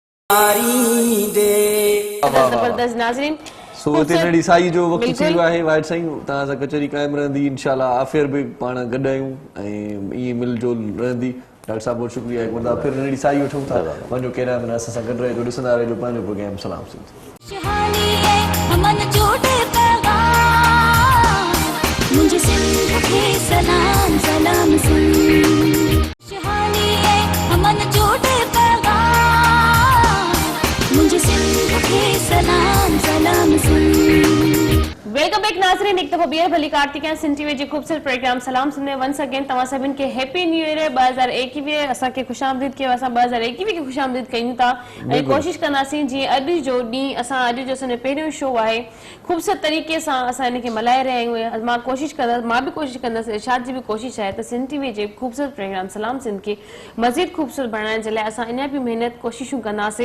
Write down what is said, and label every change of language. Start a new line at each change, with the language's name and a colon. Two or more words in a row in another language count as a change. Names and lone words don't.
Sindhi: जबरदस्त नाज़रीन सो हिते नड़ी साई जो वक़्तु थी वियो आहे वाइट साईं तव्हां सां कचहरी क़ाइमु रहंदी इंशाल्लाह आफ़ियर बि पाण गॾु आहियूं ऐं ईअं मिल जोल रहंदी डॉक्टर साहब
Urdu: بہت شکریہ ایک بار پھر
Sindhi: नड़ी साई वठूं था वञो कहिड़ा मना असां सां गॾु रहिजो ॾिसंदा रहिजो पंहिंजो प्रोग्राम सलाम सिंध
Urdu: سہانی ہے امن جوڑے پیغام مجھے سندھ کے سلام سلام سندھ سہانی ہے امن جوڑے پیغام مجھے سندھ کے سلام سلام سندھ
English: welcome back
Sindhi: नाज़रीन एक दफ़ा ॿीहर भली कार्तिकेय सिंध टीवी जे ख़ूबसूरत प्रोग्राम सलाम सिंध में
English: once again
Sindhi: तव्हां सभिनि खे
English: Happy New Year 2021
Sindhi: असांखे ख़ुशामदीद कयो असां 2021 खे ख़ुशामदीद कयूं था ऐं कोशिशि कंदासीं जीअं अॼु जो ॾींहुं अॼु जो असांजो पहिरियों शो आहे ख़ूबसूरत तरीक़े सां असां हिनखे मल्हाए रहिया आहियूं मां बि कोशिशि कंदसि इरशाद जी बि कोशिशि आहे त सिंध टीवी जे ख़ूबसूरत प्रोग्राम सलाम सिंध खे मज़ीद ख़ूबसूरत बणाइण जे लाइ असां अञा बि महिनत कोशिशूं कंदासीं